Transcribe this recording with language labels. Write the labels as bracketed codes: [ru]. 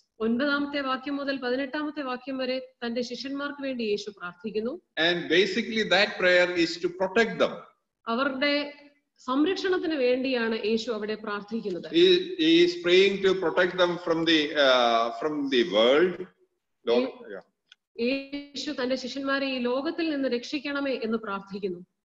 [ml] 9-ാമത്തെ വാക്യം മുതൽ 18-ാമത്തെ വാക്യം വരെ തന്റെ ശിഷ്യന്മാർക്ക് വേണ്ടി യേശു പ്രാർത്ഥിക്കുന്നു. [en] And basically that prayer is to protect them. [ml] അവരുടെ സംരക്ഷണത്തിന് വേണ്ടിയാണ് യേശു അവിടെ പ്രാർത്ഥിക്കുന്നത്. [en] He is praying to protect them from the world. [ml] യേശു തന്റെ ശിഷ്യന്മാരെ ഈ ലോകത്തിൽ നിന്ന് രക്ഷിക്കണമേ എന്ന് പ്രാർത്ഥിക്കുന്നു.